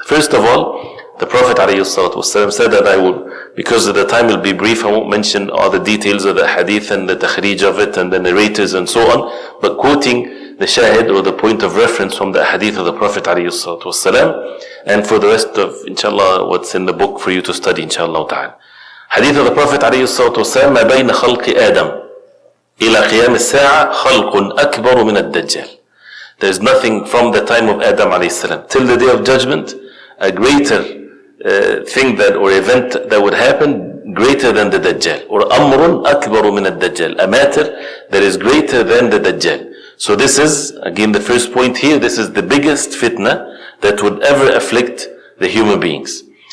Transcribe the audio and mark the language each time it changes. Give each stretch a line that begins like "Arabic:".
English: First of all, the Prophet ﷺ said that I will, because of the time will be brief, I won't mention all the details of the hadith and the takhrij of it and the narrators and so on, but quoting the shahid or the point of reference from the hadith of the Prophet ﷺ, and for the rest of inshallah what's in the book for you to study inshallah ta'ala. Hadith of the Prophet ﷺ,
Arabic: ما بين خلق آدم إلى قيام الساعة خلق أكبر من الدجال.
English: There is nothing from the time of Adam ﷺ till the day of judgment, a greater thing that or event that would happen greater than the Dajjal, or
Arabic: أمر أكبر من الدجال,
English: a matter that is greater than the Dajjal. So this is, again the first point here, this is the biggest fitna that would ever afflict the human beings.